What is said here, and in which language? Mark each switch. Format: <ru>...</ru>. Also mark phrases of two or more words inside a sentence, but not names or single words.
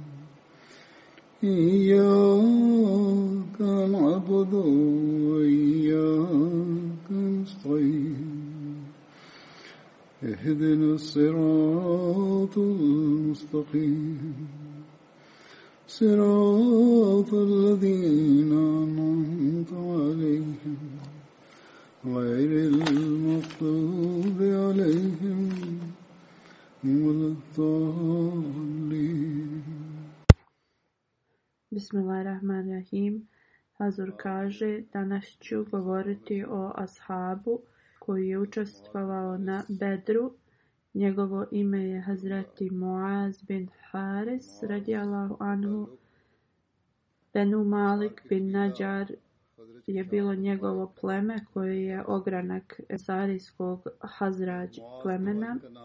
<ar>إياك نعبد وإياك نستعين اهدنا الصراط المستقيم صراط الذين أنعمت عليهم غير المغضوب عليهم ولا الضالين. Bismillahirrahmanirrahim.</ar> <bs>Hazur kaže, danas ću govoriti o ashabu koji je učestvovao na Bedru. Njegovo ime je Hazreti Muaz bin Haris</bs> <ar>رضي الله عنه.</ar> <bs>Benu Malik bin Nadjar je bilo njegovo pleme koje je ogranak ensarijskog Hazrađ plemena.</bs>